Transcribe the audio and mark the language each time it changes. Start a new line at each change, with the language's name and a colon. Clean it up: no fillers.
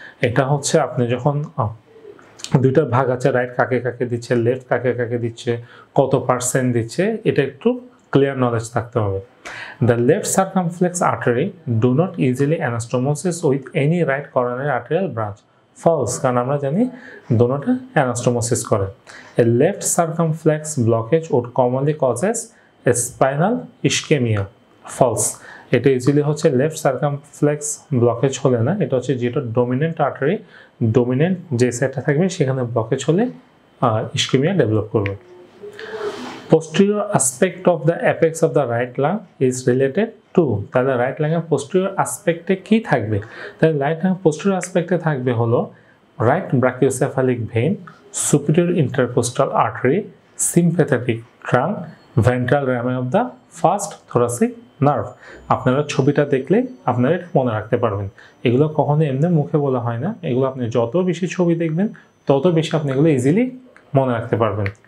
Bangla: এটা হচ্ছে আপনি যখন দুইটা ভাগ আছে, রাইট কাকে কাকে দিচ্ছে, লেফট কাকে কাকে দিচ্ছে, কত পার্সেন্ট দিচ্ছে, এটা একটু ক্লিয়ার নলেজ থাকতে হবে।
English: The left circumflex artery do not easily anastomosis with any right coronary arterial branch.
Bangla: False, কারণ আমরা জানি দোনোটা anastomosis করে.
English: A left circumflex blockage would commonly causes a spinal ischemia. False.
Bangla: এটা ইজিলি হচ্ছে লেফট সার্কামফ্লেক্স ব্লকেজ হলে না, এটা হচ্ছে যেটা ডমিনেন্ট আর্টারি, ডমিনেন্ট যে সাইডটা থাকবে সেখানে ব্লকেজ হলে ইস্কেমিয়া ডেভেলপ করবে।
English: Posterior aspect of the apex of the right lung is related to,
Bangla: তাহলে রাইট লাংয়ের পোস্টেরিয়র অ্যাসপেক্টে কি থাকবে? তাহলে রাইট লাং পোস্টেরিয়র অ্যাসপেক্টে থাকবে হলো right brachiocephalic vein, superior intercostal artery, sympathetic trunk, ventral র্যামে of the first thoracic nerve. আপনারা ছবিটা দেখলে আপনারা এটা মনে রাখতে পারবেন। এগুলো কখনো এমনি মুখে বলা হয় না, এগুলো আপনি যত বেশি ছবি দেখবেন তত বেশি আপনি এগুলো ইজিলি মনে রাখতে পারবেন।